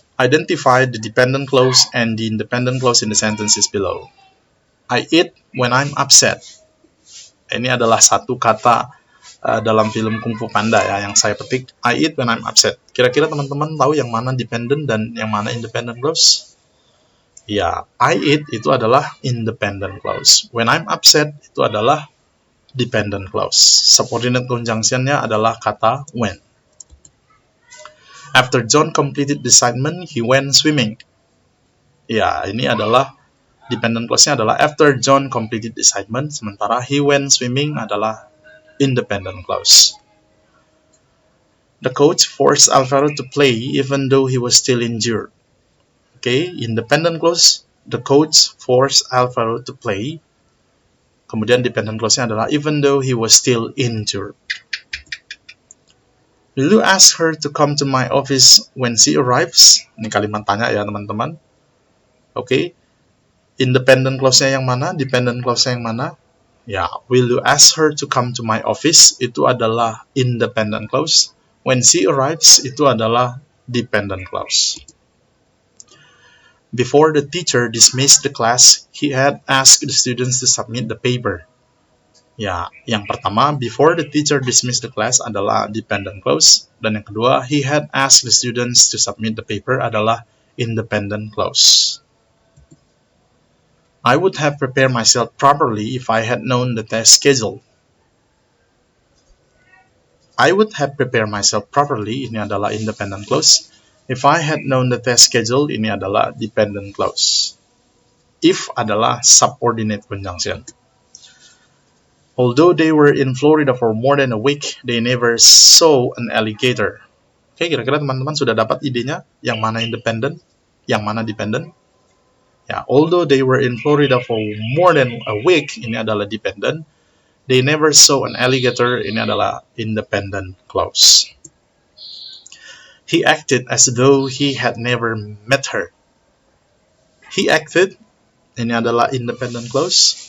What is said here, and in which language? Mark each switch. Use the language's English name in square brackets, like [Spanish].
[English] Identify the dependent clause and the independent clause in the sentences below. I eat when I'm upset. [Indonesian] Ini adalah satu kata dalam film Kung Fu Panda ya, yang saya petik. [English] I eat when I'm upset. [Indonesian] Kira-kira teman-teman tahu yang mana dependent dan yang mana independent clause? Ya, [English] I eat [Indonesian] itu adalah independent clause. [English] When I'm upset [Indonesian] itu adalah [English] dependent clause. [Indonesian] Subordinate conjunction-nya adalah kata when. [English] After John completed the assignment, he went swimming. [Indonesian] Ya, ini adalah [English] dependent clause-nya adalah after John completed the assignment, [Indonesian] sementara [English] he went swimming adalah independent clause. The coach forced Alvaro to play even though he was still injured. Okay, independent clause, the coach forced Alvaro to play. [Indonesian] Kemudian [English] dependent clause-nya adalah even though he was still injured. Will you ask her to come to my office when she arrives? [Indonesian] Ini kalimat tanya ya teman-teman. Okay, independent clause-nya yang mana? Dependent clause-nya yang mana? [English] Ya, will you ask her to come to my office? [Indonesian] Itu adalah independent clause. [English] When she arrives, [Indonesian] itu adalah [English] dependent clause. Before the teacher dismissed the class, he had asked the students to submit the paper. [Indonesian] Ya, yang pertama, [English] before the teacher dismissed the class adalah dependent clause. [Indonesian] Dan yang kedua, [English] he had asked the students to submit the paper adalah independent clause. I would have prepared myself properly if I had known the test schedule. I would have prepared myself properly, [Indonesian] ini adalah [English] independent clause. If I had known the test schedule, [Indonesian] ini adalah [English] dependent clause. [Indonesian] If adalah subordinate conjunction. [English] Although they were in Florida for more than a week, they never saw an alligator. [Indonesian] Oke, kira-kira teman-teman sudah dapat idenya? Yang mana independent? Yang mana dependent? [English] Ya, although they were in Florida for more than a week, [Indonesian] ini adalah [English] dependent. They never saw an alligator, [Indonesian] ini adalah [English] independent clause. He acted as though he had never met her. He acted, [Indonesian] ini adalah [English] independent clause.